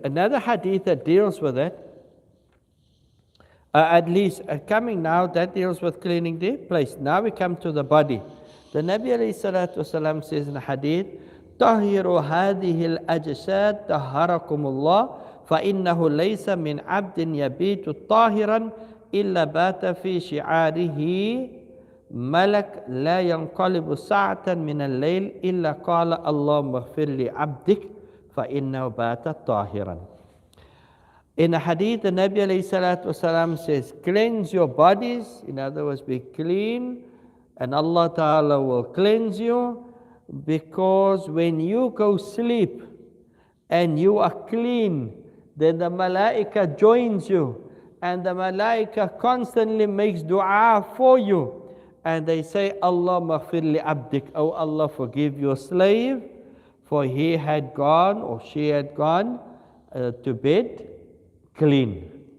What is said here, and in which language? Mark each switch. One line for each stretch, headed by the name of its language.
English: Another hadith that deals with that, at least coming now, that deals with cleaning the place. Now we come to the body.
Arabic: The Nabi ﷺ says in the hadith, طهروا هذه الأجساد طهركم الله فإنه ليس من عبد يبيت طاهرا إلا بات في شعاره ملك لا ينقلب ساعة من الليل إلا قال اللهم اغفر لعبدك فإنه بات طاهرا.
English: In a hadith, the Nabi ﷺ says, cleanse your bodies, in other words, be clean, and Allah Ta'ala will cleanse you, because when you go sleep and you are clean, then the malaika joins you, and the malaika constantly makes dua for you, and they say, Allah maghfir li abdik, oh Allah, forgive your slave, for he had gone or she had gone to bed clean.